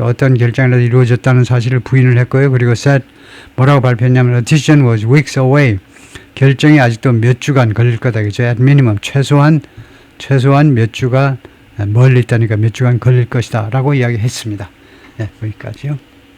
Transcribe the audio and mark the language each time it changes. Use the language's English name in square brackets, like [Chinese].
[Korean] 어떤 결정이라도 이루어졌다는 사실을 부인을 했고요. 그리고 [English] said [Korean] 뭐라고 발표했냐면 [English] a decision was weeks away. [Korean] 결정이 아직도 몇 주간 걸릴 거다. 그죠? [English] At minimum [Korean] 최소한 몇 주가 멀리 있다니까 몇 주간 걸릴 것이다 라고 이야기했습니다. 여기까지요.